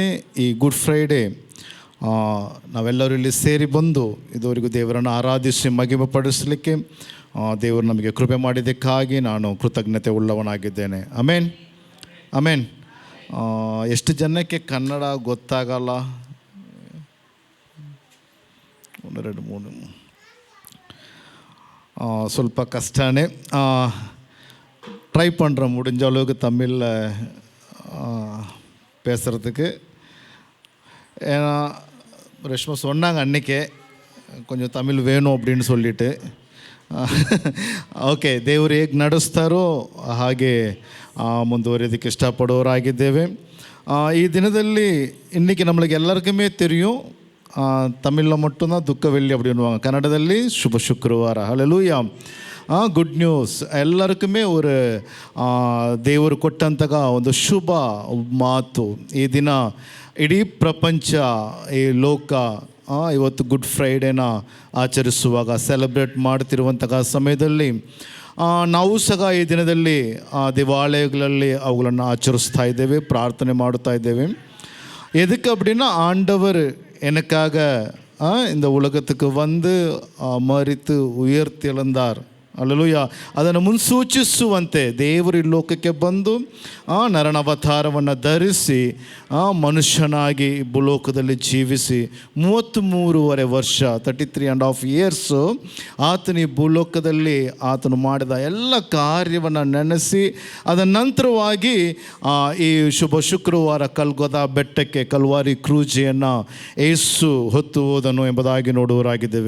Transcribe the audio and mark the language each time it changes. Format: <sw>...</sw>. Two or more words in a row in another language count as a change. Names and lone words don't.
<kn>ಈ ಗುಡ್ ಫ್ರೈಡೇ ನಾವೆಲ್ಲರೂ ಇಲ್ಲಿ ಸೇರಿ ಬಂದು ಇದುವರೆಗೂ ದೇವರನ್ನು ಆರಾಧಿಸಿ ಮಹಿಮೆ ಪಡಿಸಲಿಕ್ಕೆ ದೇವರು ನಮಗೆ ಕೃಪೆ ಮಾಡಿದ್ದಕ್ಕಾಗಿ ನಾನು ಕೃತಜ್ಞತೆ ಉಳ್ಳವನಾಗಿದ್ದೇನೆ. ಆಮೇನ್, ಆಮೇನ್. ಎಷ್ಟು ಜನಕ್ಕೆ ಕನ್ನಡ ಗೊತ್ತಾಗಲ್ಲ? 1 2 3 ಸ್ವಲ್ಪ ಕಷ್ಟನೇ.</kn> <ta>ட்ரை பண்ணுறேன், முடிஞ்ச அளவுக்கு தமிழில் பேசுகிறதுக்கு. ஏன்னா ரேஷ்மா சொன்னாங்க அன்றைக்கே கொஞ்சம் தமிழ் வேணும் அப்படின்னு சொல்லிட்டு.</ta> <kn>ಓಕೆ, ದೇವರು ಹೇಗೆ ನಡೆಸ್ತಾರೋ ಹಾಗೆ ಮುಂದುವರಿಯೋದಕ್ಕೆ ಇಷ್ಟಪಡೋರಾಗಿದ್ದೇವೆ. ಈ ದಿನದಲ್ಲಿ</kn> <ta>இன்றைக்கி நம்மளுக்கு எல்லாருக்குமே தெரியும், தமிழில் மட்டும்தான் துக்க வெள்ளி அப்படின்வாங்க,</ta> <kn>ಕನ್ನಡದಲ್ಲಿ ಶುಭ ಶುಕ್ರವಾರ. ಹಲ್ಲೆಲೂಯಾ,</kn> <en>good news.</en> <kn>ಎಲ್ಲರಿಗೂ ஒரு ದೇವರು ಕೊಟ್ಟಂತಹ ಒಂದು ಶುಭ ಮಾತು. ಈ ದಿನ ಇಡೀ ಪ್ರಪಂಚ, ಈ ಲೋಕ ಇವತ್ತು ಗುಡ್ ಫ್ರೈಡೇನ ಆಚರಿಸುವಾಗ, ಸೆಲೆಬ್ರೇಟ್ ಮಾಡ್ತಿರುವಂತಹ ಸಮಯದಲ್ಲಿ ನಾವು ಸಹ ಈ ದಿನದಲ್ಲಿ ದೇವಾಲಯಗಳಲ್ಲಿ ಅವುಗಳನ್ನು ಆಚರಿಸ್ತಾ ಇದ್ದೇವೆ, ಪ್ರಾರ್ಥನೆ ಮಾಡುತ್ತಾ ಇದ್ದೇವೆ.</kn> <ta>எதுக்கு அப்படின்னா, ஆண்டவர் எனக்காக இந்த உலகத்துக்கு வந்து மரித்து உயிர்த்து எழுந்தார்.</ta> <kn>ಅಲ್ಲೂಯ್ಯ, ಅದನ್ನು ಮುನ್ಸೂಚಿಸುವಂತೆ ದೇವರು ಈ ಲೋಕಕ್ಕೆ ಬಂದು ನರನವತಾರವನ್ನು ಧರಿಸಿ ಮನುಷ್ಯನಾಗಿ ಭೂಲೋಕದಲ್ಲಿ ಜೀವಿಸಿ 33.5 ವರ್ಷ 33.5 years ಆತನ ಈ ಭೂಲೋಕದಲ್ಲಿ ಆತನು ಮಾಡಿದ ಎಲ್ಲ ಕಾರ್ಯವನ್ನು ನೆನೆಸಿ ಅದರ ನಂತರವಾಗಿ ಈ ಶುಭ ಶುಕ್ರವಾರ ಕಲ್ಗೊದ ಬೆಟ್ಟಕ್ಕೆ, ಕಲ್ವಾರಿ ಕ್ರೂಜೆಯನ್ನು ಏಸು ಹೊತ್ತು ಹೋದನು ಎಂಬುದಾಗಿ ನೋಡುವರಾಗಿದ್ದೇವೆ.</kn>